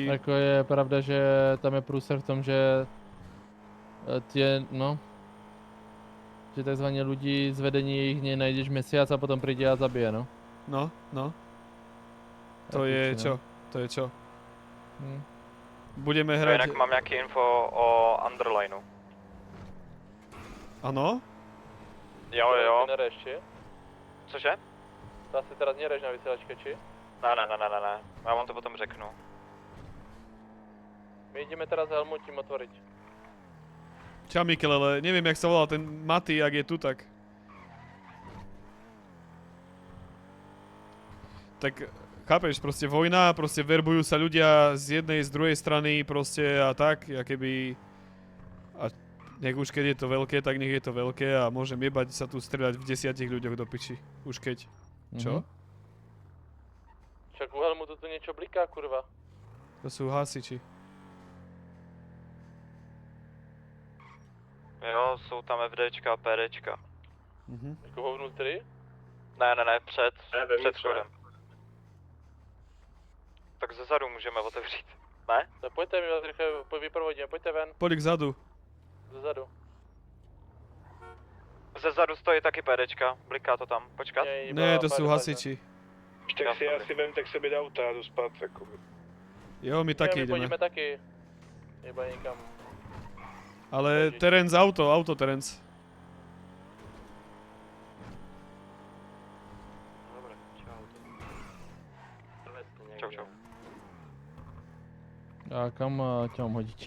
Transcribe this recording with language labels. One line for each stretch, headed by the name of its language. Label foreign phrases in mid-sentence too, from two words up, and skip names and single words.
Slovak: Ako je pravda, že tam je prúser v tom, že že takzvané ľudí z vedení ich nenajdeš mesiac a potom príde a zabije, no. No. To je čo? To je čo? Budeme hrať...
Czech: Jinak mám nějaký info o Underlineu. Ano? Jo.
Slovak: Ty nereš, či?
Czech: Cože?
Slovak: To asi teraz nereš na vysielačke, či?
Czech: Ne. Já vám to potom řeknu.
Slovak: My ideme teraz Helmutím otvoriť. Čau Mikel, ale neviem, jak sa volá ten Maty, ak je tu, tak... Tak, chápeš, proste vojna, proste verbujú sa ľudia z jednej, z druhej strany, proste a tak, a keby... A nech už keď je to veľké, tak nech je to veľké a môžem jebať sa tu strieľať v 10 ľuďoch do piči. Už keď. Čo? Však u Helmutu tu niečo bliká, kurva. To sú hasiči.
Czech: Jo, jsou tam FDčka a PDčka.
Slovak: Jako ho vnútri?
Czech: Ne, před vevnitř, vchodem. Tak ze zadu můžeme otevřít. Ne? No pojďte, my vás rychle vyprovodíme, pojďte ven.
Slovak: Poď k zadu.
Czech: Zezadu. Ze zadu stojí taky PDčka, bliká to tam. Počkat?
Slovak: Ne, to sú hasiči.
Czech: Tak si asi vem, tak se dá auta a jdu spát, jakoby. Jo, my taky my
Slovak: ideme. pôjdeme taky. Iba nikam. Ale Terence auto Terence. Dobre, čau. A kam ťa mám hodiť?